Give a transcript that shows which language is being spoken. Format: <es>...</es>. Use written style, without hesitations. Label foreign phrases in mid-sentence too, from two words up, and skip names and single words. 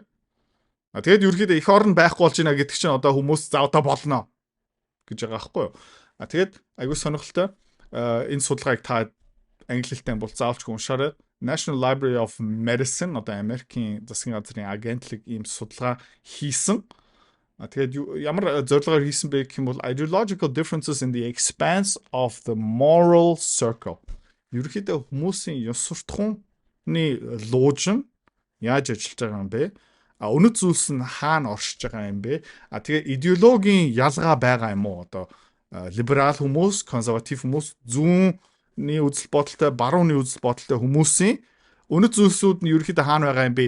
<mn>Тэгээд ерөөхдөө их орн байхгүй болж ийна гэдэг чинь одоо хүмүүс за одоо болно гэж байгаа байхгүй юу. Тэгээд айгүй сонирхолтой энэ судалгааг та англи хэлтэй бол заавалч уншаарай. National Library of Medicine одоо Америкийн засгийн газрын агентлаг ийм судалгаа хийсэн. Тэгээд ямар зорилгоор хийсэн бэ гэх юм бол</mn> <en>ideological differences in the expanse of the moral circle.</en> <mn>Ерөнхийдөө хүмүүсийн ёс суртахууны луужин яаж ажиллаж байгаа юм бэ? Үнэт зүйлс нь хаана оршиж байгаа юм бэ? Тэгээ идеологийн ялгаа байгаа юм уу? Одоо либерал хүмүүс, консерватив хүмүүс, зүүнний үзэл бодолтой, барууны үзэл бодолтой хүмүүсийн үнэт зүйлсүүд нь ерөөхдөө хаана байгаа юм бэ?</mn>